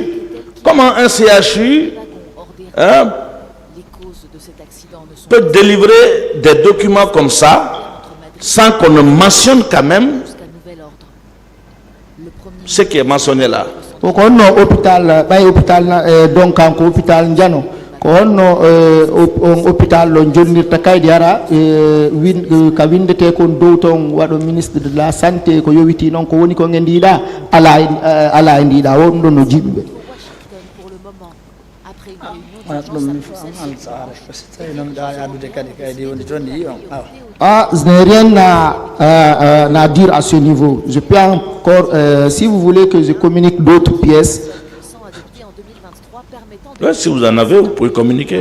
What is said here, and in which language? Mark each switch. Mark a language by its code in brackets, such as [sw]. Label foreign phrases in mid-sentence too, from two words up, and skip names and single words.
[fr] Comment un CHU peut délivrer des documents comme ça sans qu'on ne mentionne quand même ce qui est mentionné là. Hôpital donc en hôpital [ff] Ndiano ko honno hôpital lo jonnirta kaydi ara ka windete kon dow ton waɗo [fr] ministre de la santé [ff] ko yowiti noon ko woni ko ngendiɗa ala e ndiɗa won ɗon no jiɓɓe. [fr] Ah, je n'ai rien à dire à ce niveau. Je peux encore, si vous voulez que je communique d'autres pièces. Ouais, si vous en avez, vous pouvez communiquer.